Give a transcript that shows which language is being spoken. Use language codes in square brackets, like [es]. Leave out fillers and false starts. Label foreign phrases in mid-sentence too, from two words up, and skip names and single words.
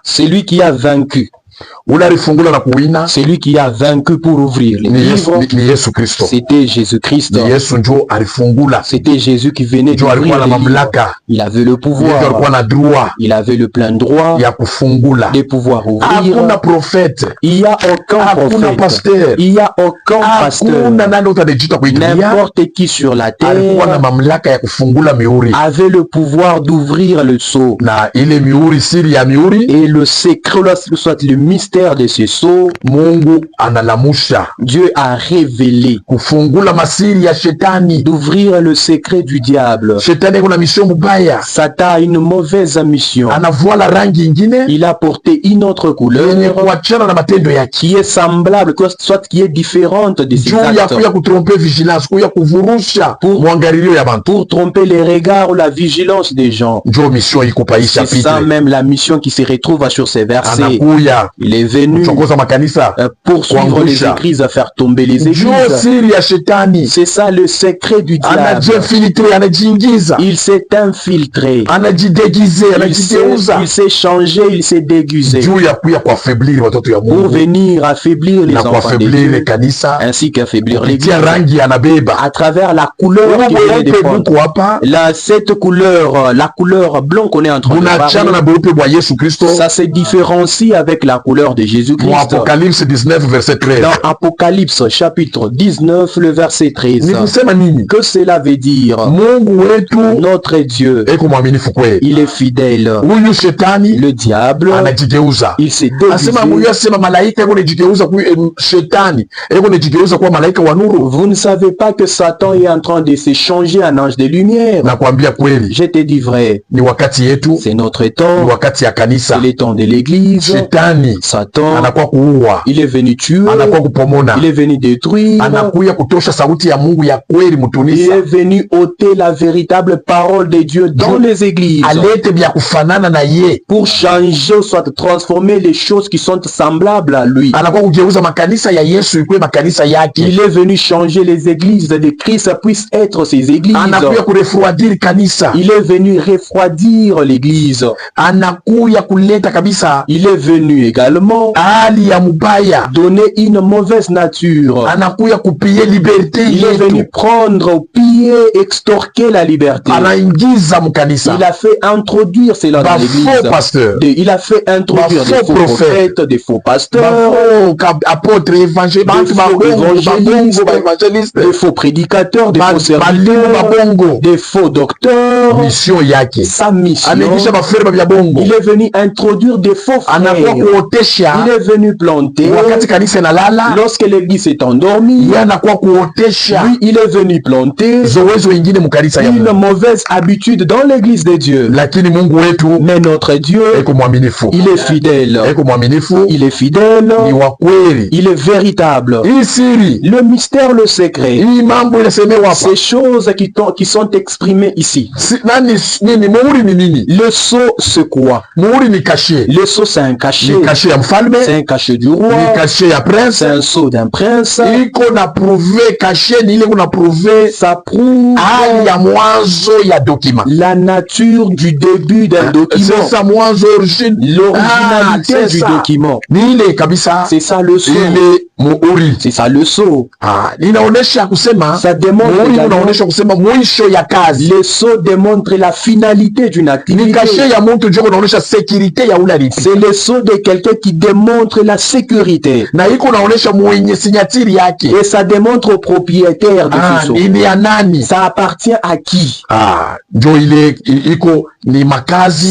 [fr] Celui qui a vaincu, [sw] Ule alifungula na kuwina [fr] celui qui a vaincu pour ouvrir les livres, [sw] ni Yesu Kristo. [fr] c'était Jésus-Christ. [sw] Ni Yesu njo alifungula. [fr] C'était Jésus qui venait [sw] Njo alikuwa [fr] d'ouvrir [sw] na [fr] les livres. [sw] mamlaka. [fr] Il avait le [sw] Njo [fr] pouvoir, [sw] alikuwa na droit [fr] il avait le plein droit [sw] ya kufungula. [fr] de pouvoir ouvrir. [sw] Hakuna profete, [fr] Il n'y a aucun [sw] hakuna [fr] prophète, pasteur, il n'y a aucun pasteur, [sw] hakuna nani utajita kuitulia. [fr] n'importe qui sur la [sw] Alikuwa na [fr] terre [sw] mamlaka ya kufungula mihuri. [fr] avait le pouvoir d'ouvrir le sceau. [sw] Na ile mihuri, siri ya mihuri, [fr] Et le secret, soit le mystère de ce sceau, [sw] Mungu analamusha [fr] Dieu a révélé, [sw] kufungula masiri ya shetani. [fr] d'ouvrir le secret du diable. [sw] Shetani kuna mission mubaya, [fr] Satan a une mauvaise mission. [sw] anavuala rangi ingine [fr] Il a porté une autre [sw] yenye [fr] couleur [sw] kuachana na matendo yake, [fr] qui est semblable, soit qui est différente de ses [sw] juu ya [fr] actes, [sw] kuya kutrompe vigilance, kuya kuvurusha mwangalilio ya bantu. [fr] pour tromper les regards ou la vigilance des gens. [sw] Njo mission iko pa hii [fr] C'est ça chapitre. même la mission qui se retrouve sur ces versets. [sw] Anakuya [fr] Il est venu [sw] kuchokoza makanisa, [fr] poursuivre les [sw] kuangusha. [fr] églises, à faire tomber les [sw] njo [fr] églises. [sw] siri ya shetani. [fr] C'est ça le secret du diable. [sw] Anajifiltre, anajiingiza, [fr] Il s'est infiltré. [sw] anajidegize, anajigeuza [fr] Il s'est changé, il s'est déguisé [sw] juu ya kuya kuafeblir watoto ya [fr] pour [sw] Mungu [fr] venir affaiblir les [sw] na [fr] enfants de [sw] kuafeblir [fr] Dieu, [sw] kanisa [fr] ainsi qu'affaiblir l'église [sw] kupitia rangi anabeba. [fr] à travers la couleur qui venait de prendre. [sw] Buko hapa [fr] Cette couleur, la couleur blanc qu'on est en train de [sw] bunachana na [fr] parler, [sw] beupe bwa Yesu Kristo. [fr] ça se différencie avec la couleur de [sw] Mu [fr] Jésus-Christ. Apocalypse 19 verset 13. Dans Apocalypse chapitre 19, le verset 13. [sw] Ni kusema nini? [fr] Que cela veut dire? [sw] Mungu wetu [fr] Notre Dieu, [sw] eko mwaminifu kweli. [fr] il est fidèle. [sw] Huyu shetani [fr] Le diable, [sw] anajigeuza. [fr] il s'est [sw] Asema [fr] déguisé. [sw] Mungu asema malaika eko najigeuza kwa shetani. Eko najigeuza kwa malaika wa nuru. [fr] Vous ne savez pas que Satan est en train de se changer en ange de lumière. [sw] Nakwambia kweli. [fr] Je te dis vrai, [sw] Ni wakati yetu, [fr] c'est notre [sw] ni [fr] temps, [sw] wakati ya kanisa. [fr] c'est le temps de l'église. [sw] Shetani [fr] Satan, [sw] anakuwa kuua, [fr] il est venu tuer, [sw] anakuwa kupomona, [fr] il est venu détruire, [sw] anakuya kutosha sauti ya Mungu ya kweli [fr] il [sw] mutunisa, [fr] est venu ôter la véritable parole de Dieu dans les églises [sw] alete bya kufanana na ye. [fr] pour changer, soit transformer les choses qui sont semblables à lui. [sw] Anakuwa kugeuza makanisa ya Yesu ikuwe makanisa yake. [fr] Il est venu changer les églises de Christ puissent être ses églises. [sw] Anakuya kurefroidir kanisa, [fr] Il est venu refroidir l'église. [sw] anakuya kuleta kabisa [fr] Il est venu également [sw] hali ya mubaya, [fr] donner une mauvaise nature. [sw] anakuya kupie liberté [fr] Il est venu [sw] yetu, [fr] prendre, piller, extorquer la liberté. [sw] anaingiza mkanisa [fr] Il a fait introduire cela dans [sw] ba [fr] l'église. faux pasteur, Il a fait introduire [sw] Ba [fr] des faux faux prophètes, des faux pasteurs, apôtre évangile, bantu faux [sw] babongo [fr] évangélistes, [sw] ba evangeliste, [fr] des faux prédicateurs, des faux [sw] balimu [fr] serviteurs, [sw] babongo. [fr] des faux docteurs. [sw] Mission yake [fr] Sa mission, [sw] anaingisha bafere bya bongo, [fr] il est venu introduire des faux [sw] anakuwa [fr] frères. [sw] kuotesha [fr] Il est venu planter. [sw] wakati kanisa inalala, [fr] Lorsque l'église est endormie, [sw] yeye anakuwa kuotesha [fr] lui, il est venu planter [sw] zowezo wengine mukanisa ya [fr] une [sw] Mungu. [fr] mauvaise habitude dans l'église de Dieu. [sw] Lakini Mungu wetu [fr] Mais notre Dieu, [sw] eko mwaminifu, [fr] il est fidèle. [sw] eko mwaminifu, [fr] Il est fidèle. [sw] ni wa kweli. [fr] Il est véritable. [sw] Hii siri, [fr] Le mystère, le secret, [sw] hii mambo inasemewa hapa, [fr] ces choses qui sont exprimées ici. [sw] nini muhuri ni nini? [fr] Le sceau, c'est quoi? [sw] Muhuri ni kashe, [fr] Le sceau, c'est un cachet. [sw] ni kashe ya mfalme, [fr] C'est un cachet du [sw] ni [fr] roi. [sw] kashe ya prince. [fr] C'est un sceau d'un prince. [sw] Iko na prouve kashe ni ile kuna prouve [fr] Ça prouve [sw] hali ya mwanzo ya document. [fr] la nature du début d'un document. [sw] Sasa mwanzo origine, [fr] L'originalité c'est du ça. document. [sw] ni ile kabisa, [fr] C'est ça le sceau. [sw] ile muhuri. [fr] C'est ça le sceau. [sw] Inaonesha kusema [fr] Ça démontre [sw] muhuri [fr] également- [sw] unaonesha kusema mwisho ya kazi. [fr] Le sceau démontre la finalité d'une [sw] Ni [fr] activité. [sw] kashe ya mtu joko unaonesha sécurité ya ule alipi. [fr] C'est le sceau de quelqu'un propriété qui démontre la sécurité. [sw] Na iko naonesha mwenye sinyatiri yake. [fr] Et ça démontre au propriétaire de ce sceau. [sw] Ni ya nani? [fr] Ça appartient à qui? [sw] Ndio ile iko ni makazi.